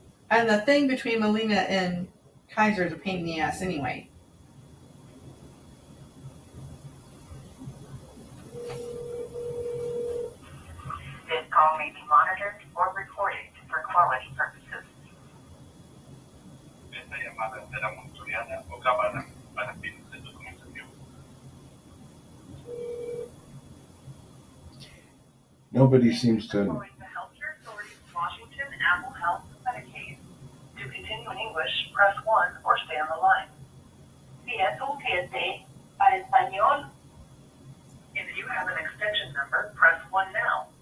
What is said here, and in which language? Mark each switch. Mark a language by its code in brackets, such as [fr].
[en] And the thing between Molina and Kaiser is a pain in the ass anyway. This call may be monitored or recorded for quality purposes. [es] Esta llamada será monitoreada o grabada para fines de documentación. [en] Nobody seems to. Calling the Healthcare Authority of Washington, Apple Health, Medi-Caid. To continue in English, press 1 or stay on the line. [es] Si es un cliente, para español. [en] If you have an extension number, press 1 now.